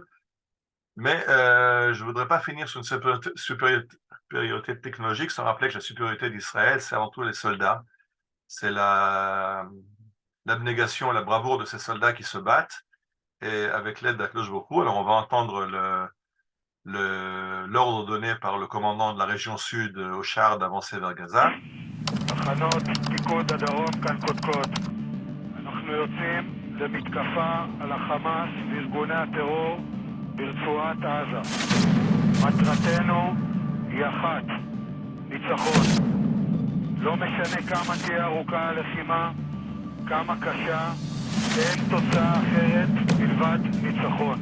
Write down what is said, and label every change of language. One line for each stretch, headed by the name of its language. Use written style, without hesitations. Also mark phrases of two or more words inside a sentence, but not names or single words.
French: Mais je ne voudrais pas finir sur une supériorité technologique sans rappeler que la supériorité d'Israël, c'est avant tout les soldats. C'est l'abnégation, la bravoure de ces soldats qui se battent et avec l'aide d'Akadosh Baruch Hu. Alors on va entendre l'ordre donné par le commandant de la région sud au char d'avancer vers Gaza.
Hebrew: תחנות פיקוד הדרום כאן קודקוד. אנחנו יוצאים למתקפה על החמאס וארגוני הטרור ברצועת עזה. מטרתנו היא אחת, ניצחון. לא משנה כמה תהיה ארוכה הלחימה, כמה קשה, אין תוצאה אחרת מלבד ניצחון.